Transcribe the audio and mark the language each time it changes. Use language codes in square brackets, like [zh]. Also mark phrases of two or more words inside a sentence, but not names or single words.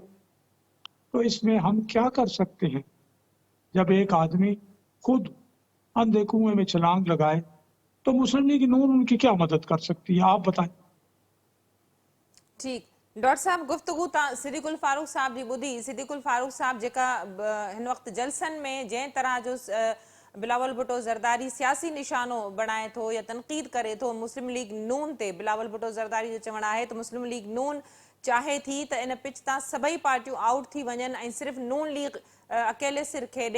[ur] تو اس میں ہم کیا کر سکتے ہیں جب ایک آدمی خود اندھے کنویں میں چھلانگ لگائے؟ تو مسلم لیگ نون ان کی کیا مدد کر سکتی ہے، آپ بتائیں. ٹھیک ڈاکٹر صاحب گفتگو صدیق الفاروق صاحب جی ॿुधी. [sd] صدیق الفاروق صاحب जेका हिन वक़्तु जलसनि में जंहिं तरह जो बिलावल भुट्टो ज़रदारी सियासी निशानो बणाए थो या तनक़ीद करे थो मुस्लिम लीग नून ते, बिलावल भुट्टो ज़रदारी जो चवणु आहे त मुस्लिम लीग नून चाहे थी त इन पिच तां सभई पार्टियूं आउट थी वञनि ऐं सिर्फ़ु नून लीग अकेले सिर खेॾे.